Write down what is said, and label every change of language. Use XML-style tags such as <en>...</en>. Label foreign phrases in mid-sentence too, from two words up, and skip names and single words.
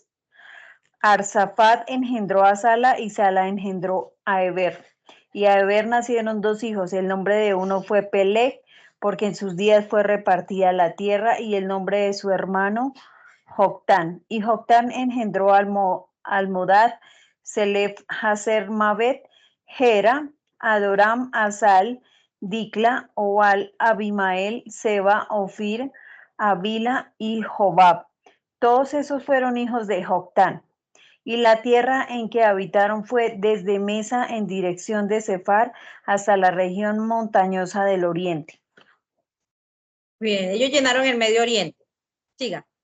<es>Arsafat engendró a Sala y Sala engendró a Eber. Y a Eber nacieron dos hijos. El nombre de uno fue Peleg, porque en sus días fue repartida la tierra, y el nombre de su hermano Joctán. Y Joctán engendró a Almodad, Selef, Hazer, Mabet, Gera, Adoram, Asal, Dicla, Oal, Abimael, Seba, Ofir, Avila y Jobab. Todos esos fueron hijos de Joctán. Y la tierra en que habitaron fue desde Mesa en dirección de Sefar hasta la región montañosa del oriente. Bien, ellos llenaron el Medio Oriente. Siga.</es>